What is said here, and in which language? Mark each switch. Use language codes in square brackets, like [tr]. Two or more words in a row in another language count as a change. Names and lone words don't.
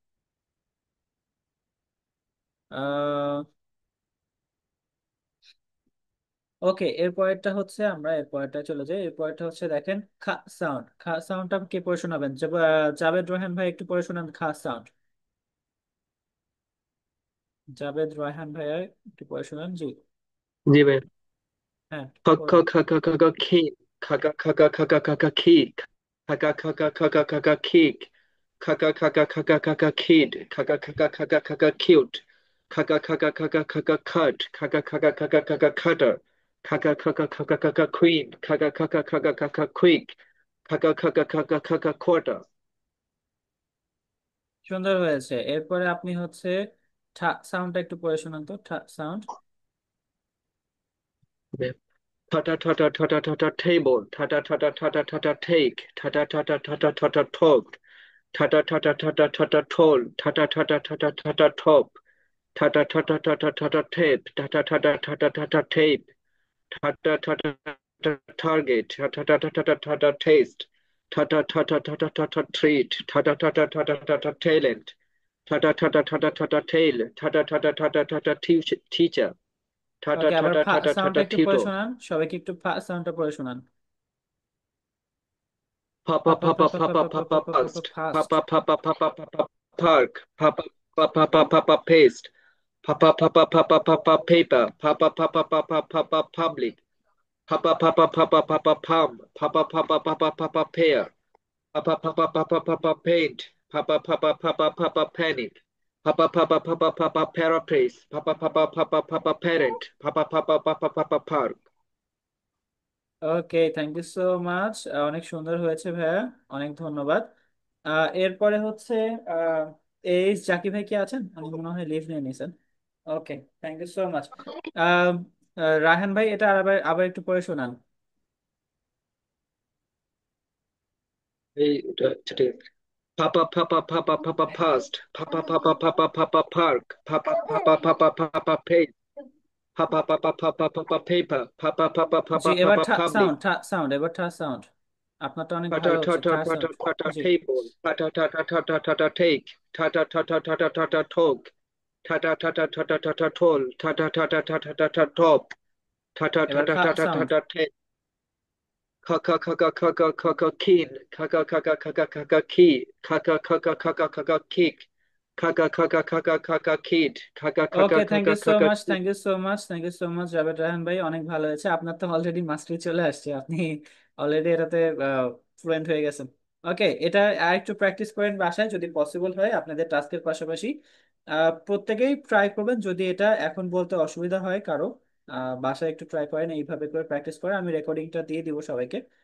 [bn] আহ ওকে, এরপরেরটা হচ্ছে, আমরা এরপরেরটা চলে যাই। এরপরেরটা হচ্ছে দেখেন, খা সাউন্ড। খা সাউন্ডটা কে পড়ে শোনাবেন? জাভেদ রোহান ভাই, একটু পড়ে শোনান খা সাউন্ড। জাভেদ রায়হান ভাইয়া, একটু পড়ে শোনান, জি। জি ভাই। হ্যাঁ, খা পড়ুন। খা খা খা খা খি খা খা খা খা খা খা খা খা খি খা খা খা খা খা খা খা খা খিক খা খা খা খা খা খা খা খা খিড খা খা খা খা খা খা খা খা কিউট খা খা খা খা খা খা খা খা খাট খা খা খা খা খা খা খা খা খাটার খা খা খা খা খা খা খা খা কুইন খা খা খা খা খা খা খা খা কুইক খা খা খা খা খা খা খা খা কোয়ার্টার। সুন্দর হয়েছে। এরপরে আপনি হচ্ছে ঠা সাউন্ডটা একটু পড়ে শোনান তো, ঠা সাউন্ড। Tata tata tata tata table, tata tata tata tata take, tata tata tata tata talk, tata tata tata tata toll, tata tata tata tata top, tata tata tata tata tape, tata tata tata tata tape, tata tata tata target, tata tata tata tata taste, tata tata tata tata treat, tata tata tata tata talent, tata tata tata tata tail, tata tata tata tata teacher, tata ওকে, আবার tata ফা tata সাউন্ডটা tata একটু পড়ে [en] tutor. [bn] শোনান, সবাইকে একটু ফা সাউন্ডটা পড়ে শোনান। পা Papa পা পা Papa পা পা Papa পা পা পা Papa পা পা পা [en] Past ফাস্ট। Papa Papa Papa Papa Park Papa Papa Papa Papa Paste Papa Papa Papa Papa Paper Papa Papa Papa Papa Public Papa Papa Papa Papa Palm Papa Papa Papa Papa Pear Papa Papa Papa Papa Paint Papa Papa Papa Papa Panic Papa Papa Papa Papa Paraphrase Papa Papa Papa Papa Parent Papa Papa Papa Papa Park. Okay, thank you so much, [bn] অনেক সুন্দর হয়েছে ভাইয়া, অনেক ধন্যবাদ। এরপরে হচ্ছে আহ এই জাকি ভাই কি আছেন? আমি মনে হয় লিভ নিয়ে নিয়েছেন। [en] Okay, thank you so much. [bn] রায়হান ভাই, এটা আবার আবার একটু পড়ে শোনান। এই এটা আচ্ছা, ঠিক আছে। Papa, Papa, Papa, Papa, past. Papa, Papa, Papa, Papa, park. Papa, Papa, Papa, Papa, paste. Papa, Papa, Papa, Papa, paper. Papa, Papa, জি, Papa, এবার Papa, public. সাউন্ড সাউন্ড, এবার সাউন্ড আপনারটা অনেক ভালো Tata, হচ্ছে, tata, tata, সাউন্ড। tata, জি। [en] table. Tata, tata, tata, tata, take. Tata, tata, tata, tata, talk. Tata, tata, tata, tata, toll. Tata, tata, tata, tata, top. Tata, [bn] এবার tata, tata, সাউন্ড। tata, [en] take. Kaka, kaka, kaka, kaka, keen. Kaka, kaka, kaka, kaka, key. Kaka, kaka, kaka, kaka, kick. Kaka, kaka, kaka, kaka, kid. Kaka, [bn] ওকে, kaka, [en] থ্যাংক kaka, you so kaka, [bn] মাচ, [en] thank you so much, thank you so much [bn] জাভেদ রায়হান ভাই, অনেক ভালো হয়েছে। আপনার তো [en] already mastery [bn] চলে আসছে, আপনি অলরেডি এটাতে ফ্লুয়েন্ট হয়ে গেছেন। ওকে, এটা আর একটু প্র্যাকটিস করেন বাসায় যদি পসিবল হয় আপনাদের টাস্কের পাশাপাশি। প্রত্যেকেই ট্রাই করবেন, যদি এটা এখন বলতে অসুবিধা হয় কারো, বাসায় একটু ট্রাই করেন, এইভাবে করে প্র্যাকটিস করে আমি রেকর্ডিংটা দিয়ে দিব সবাইকে।